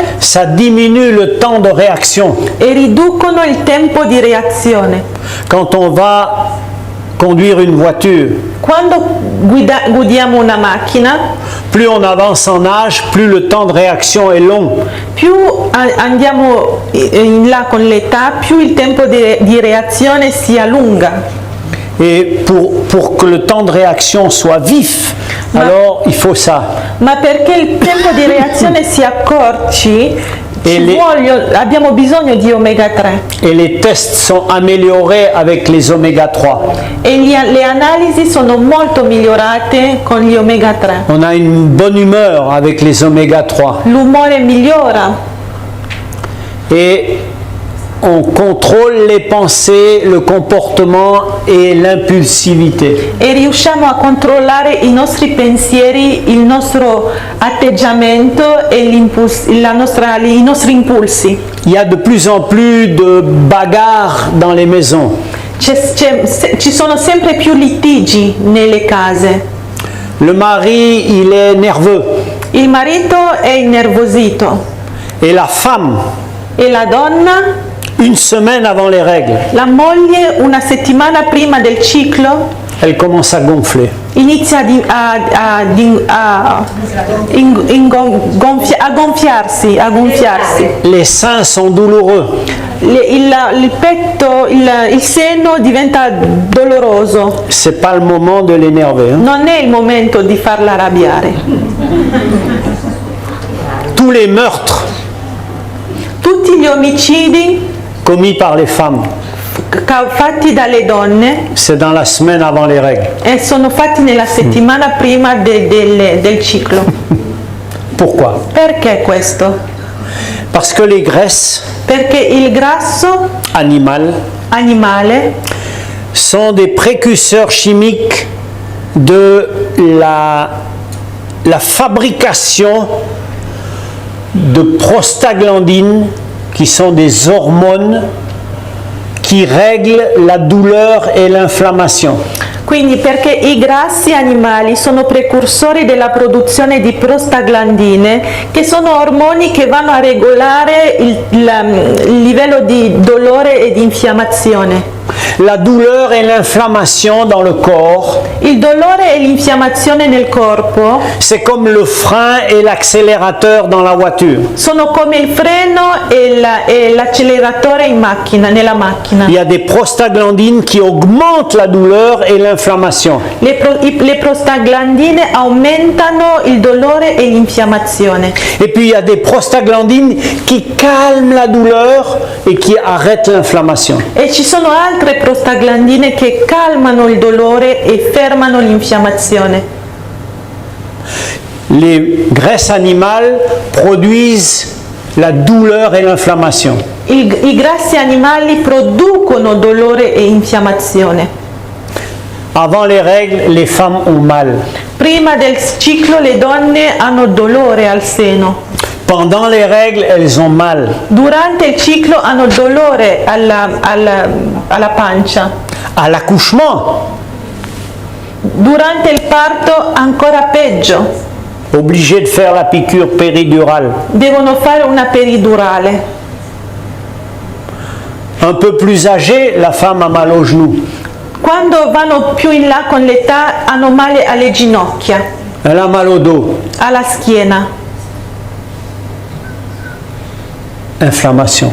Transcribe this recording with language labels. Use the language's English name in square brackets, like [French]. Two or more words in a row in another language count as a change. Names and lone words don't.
[French] Ça diminue le temps de réaction. [Italian] e riducono il tempo di reazione. [French] Quand on va conduire une voiture, [Italian] Quando guidiamo una macchina, [French] plus on avance en âge, plus le temps de réaction est long. [Italian] più andiamo in là con l'età, più il tempo di reazione si allunga. [French] Et pour que le temps de réaction soit vif, alors il faut ça. [Italian] Ma perché il tempo di reazione si accorci, abbiamo bisogno di omega 3. [French] Et les tests sont améliorés avec les oméga 3. [Italian] E le analisi sono molto migliorate con gli omega 3. [French] On a une bonne humeur avec les oméga 3. [Italian] L'umore migliora [French] Et on contrôle les pensées, le comportement et l'impulsivité. [Italian] e riusciamo a controllare i nostri pensieri, il nostro atteggiamento e i nostri impulsi. [French] Il y a de plus en plus de bagarres dans les maisons. [Italian] Ci sono sempre più litigi nelle case. [French] Le mari, il est nerveux. [Italian] Il marito è innervosito [French] Et la femme, [Italian] e la donna, [French] une semaine avant les règles, [Italian] la moglie, una settimana prima del ciclo [French] elle commence à gonfler. [Italian] inizia a gonfiarsi. [French] Les seins sont douloureux. [Italian] Il petto, il seno diventa doloroso. [French] C'est pas le moment de l'énerver. Hein. [Italian] Non è il momento di farla arrabbiare. [French] Tous les meurtres [Italian] Tutti gli omicidi [French] commis par les femmes, [Italian] fatti dalle donne [French] c'est dans la semaine avant les règles. [Italian] sono fatti nella settimana prima del ciclo. [French] Pourquoi? [Italian] Perché questo? [French] Parce que les graisses [Italian] Perché il grasso animale [French] sont des précurseurs chimiques de la la fabrication de prostaglandines, qui sont des hormones qui règlent la douleur et l'inflammation. [Italian] Quindi perché i grassi animali sono precursori della produzione di prostaglandine, che sono ormoni che vanno a regolare il livello di dolore e di infiammazione. [French] La douleur et l'inflammation dans le corps, [Italian] Il dolore e l'infiammazione nel corpo [French] c'est comme le frein et l'accélérateur dans la voiture. [Italian] sono come il freno e l'acceleratore in macchina, nella macchina. [French] Il y a des prostaglandines qui augmentent la douleur et l'inflammation. [Italian] Le prostaglandine aumentano il dolore e l'infiammazione. [French] Et puis il y a des prostaglandines qui calment la douleur et qui arrêtent l'inflammation. [Italian] E ci sono altre prostaglandine che calmano il dolore e fermano l'infiammazione. [French] Les graisses animales produisent la douleur et l'inflammation. [Italian] I grassi animali producono dolore e infiammazione. [French] Avant les règles, les femmes ont mal. [Italian] Prima del ciclo le donne hanno dolore al seno. [French] Pendant les règles, elles ont mal. [Italian] Durante il ciclo hanno dolore alla pancia. [French] À l'accouchement, [Italian] Durante il parto ancora peggio. [French] obligé de faire la piqûre péridurale. [Italian] Devono fare una peridurale. [French] Un peu plus âgée, la femme a mal aux genoux. [Italian] Quando vanno più in là con l'età hanno male alle ginocchia, [French] Elle a mal au dos. [Italian] alla schiena, [French] Inflammation,